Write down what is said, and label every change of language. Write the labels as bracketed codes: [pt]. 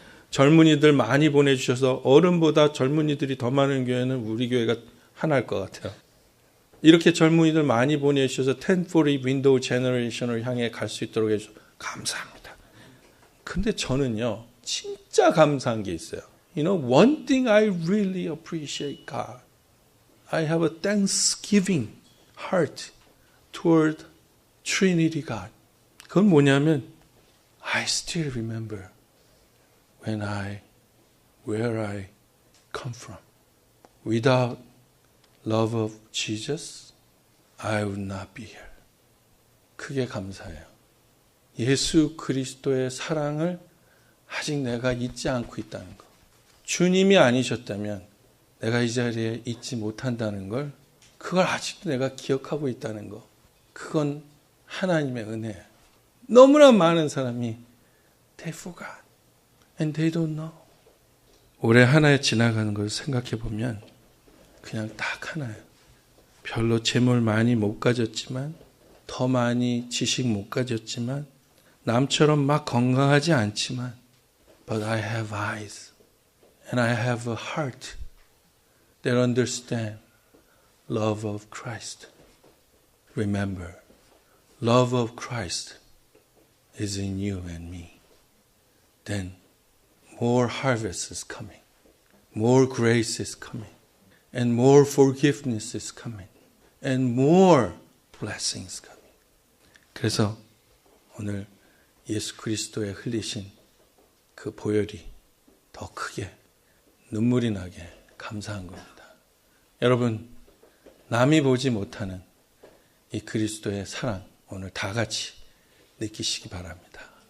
[ko] 젊은이들 많이 보내주셔서 어른보다 젊은이들이 더 많은 교회는 우리 교회가 하나일 것 같아요. 이렇게 젊은이들 많이 보내주셔서 1040 윈도우 제너레이션을 향해 갈 수 있도록 해주셔서 감사합니다. 근데 저는요, 진짜 감사한 게 있어요. [en] You know, one thing I really appreciate God. I have a thanksgiving heart toward Trinity God. [ko] 그건 뭐냐면, [en] I still remember where I come from. Without love of Jesus, I would not be here. [ko] 크게 감사해요. 예수 그리스도의 사랑을 아직 내가 잊지 않고 있다는 거. 주님이 아니셨다면 내가 이 자리에 있지 못한다는 걸, 그걸 아직도 내가 기억하고 있다는 거. 그건 하나님의 은혜예요. 너무나 많은 사람이 [en] they forgot and they don't know. [ko] 올해 한 해 지나가는 걸 생각해 보면 그냥 딱 하나예요. 별로 재물 많이 못 가졌지만, 더 많이 지식 못 가졌지만, 남처럼 막 건강하지 않지만, [en] but I have eyes and I have a heart that understand love of Christ. Remember, love of Christ is in you and me. Then more harvest is coming. More grace is coming. And more forgiveness is coming. And more blessings coming. [ko] 그래서 오늘 예수 그리스도의 흘리신 그 보혈이 더 크게 눈물이 나게 감사한 겁니다. 여러분, 남이 보지 못하는 이 그리스도의 사랑 오늘 다 같이 느끼시기 바랍니다.